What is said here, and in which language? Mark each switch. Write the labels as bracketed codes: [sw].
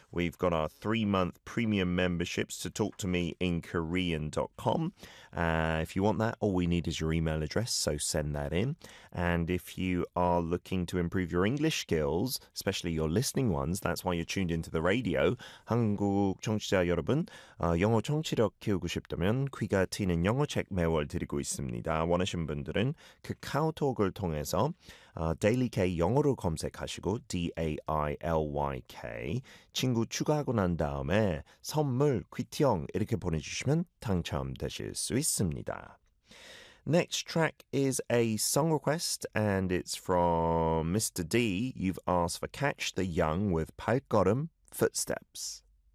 [en] We've got our 3-month premium memberships to talktomeinkorean.com. If you want that, all we need is your email address, so send that in. And if you are looking to improve your English skills, especially your listening ones, that's why you're tuned into the radio. [ko] 한국 청취자 여러분, 영어 청취력 키우고 싶다면 귀가 튀는 영어 책 매월 드리고 있습니다. 원하시는 분들은 카카오톡을 통해서 Daily K 영어로 검색하시고 D-A-I-L-Y-K 친구 추가하고 난 다음에 선물 퀴티형 이렇게 보내주시면 당첨되실 수 있습니다. [en] Next track is a song request, and it's from Mr. D. You've asked for Catch the Young with 발걸음 Footsteps.